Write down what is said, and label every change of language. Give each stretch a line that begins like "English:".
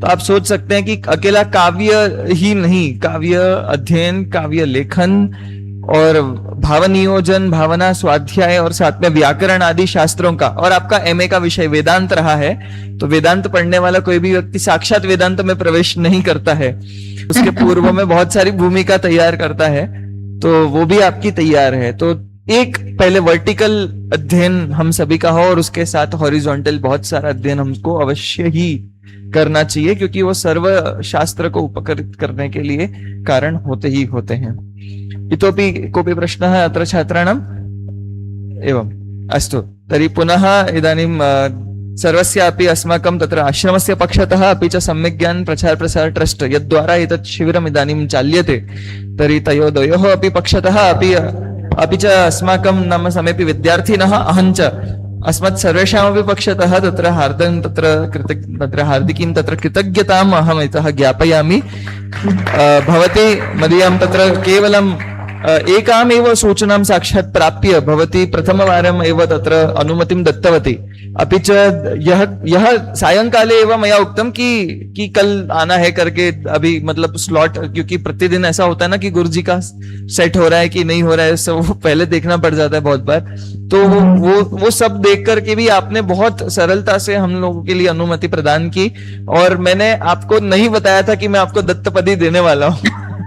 Hindi: तो आप सोच सकते हैं कि अकेला काव्य ही नहीं, काव्य अध्ययन, काव्य लेखन और भावनियोजन, भावना स्वाध्याय और साथ में व्याकरण आदि शास्त्रों का, और आपका एमए का विषय वेदांत रहा है, तो वेदांत पढ़ने वाला कोई भी व्यक्ति साक्षात वेदांत में प्रवेश नहीं करता है, उसके पूर्व में बहुत सारी भूमिका तैयार करता है, तो वो भी आपकी तैयार है। तो एक पहले वर्टिकल अध्ययन हम सभी का हो, और उसके साथ हॉरिजॉन्टल बहुत सारा अध्ययन हमको अवश्य ही करना चाहिए, क्योंकि वो सर्व शास्त्र को उपकृत करने के लिए कारण होते ही होते हैं।
Sanskrit: इतोपि कोऽपि प्रश्नः अत्र छात्राणाम्? एवम्, अस्तु तर्हि पुनः इदानीं सर्वस्यापि अस्माकं तत्र आश्रमस्य पक्षतः अपि च सम्यक् ज्ञान प्रचार प्रसार ट्रस्ट यद्वारा एतत् शिबिरम् इदानीं चाल्यते, तर्हि तयोः अपि पक्षतः अपि च अस्माकं नाम समेपि विद्यार्थिनः, अहं च अस्मत् सर्वेषामपि पक्षतः तत्र हार्दिकीं तत्र कृतज्ञताम् अहम् इतः ज्ञापयामि। भवती मदीयां तत्र केवलं एकामेव सूचनां साक्षात् प्राप्य भवती प्रथमवारम् एव तत्र अनुमतिं दत्तवती। अपि च
Hindi: यह
Sanskrit: सायंकाले एव मया उक्तं
Hindi: कि कल आना है करके, अभी मतलब स्लॉट, क्योंकि प्रतिदिन ऐसा होता है ना कि गुरुजी का सेट हो रहा है कि नहीं हो रहा है, सब वो पहले देखना पड़ जाता है बहुत बार। तो वो सब देख करके भी आपने बहुत सरलता से हम लोगों के लिए अनुमति प्रदान की, और मैंने आपको नहीं बताया था कि मैं आपको दत्तपदी देने वाला हूँ।